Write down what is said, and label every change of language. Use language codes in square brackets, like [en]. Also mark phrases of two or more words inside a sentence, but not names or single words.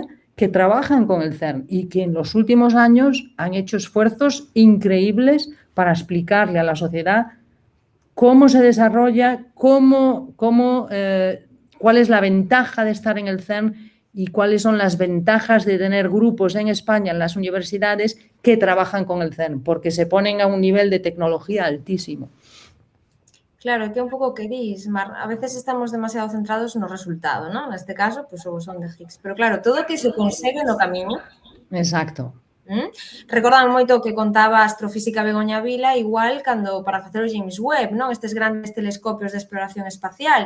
[es] que trabajan con el CERN y que en los últimos años han hecho esfuerzos increíbles para explicarle a la sociedad cómo se desarrolla, cuál es la ventaja de estar en el CERN y cuáles son las ventajas de tener grupos en España, en las universidades, que trabajan con el CERN, porque se ponen a un nivel de tecnología altísimo. [gl] Claro, que un pouco que dis, Mar, a veces estamos demasiado centrados no resultado, ¿no? Neste caso, pues o bosón de Higgs. Pero claro, todo o que se consegue no camiño. Exacto. Recordame moito o que contaba a astrofísica Begoña Vila, igual cando para facer o James Webb, non? Estes grandes telescopios de exploración espacial.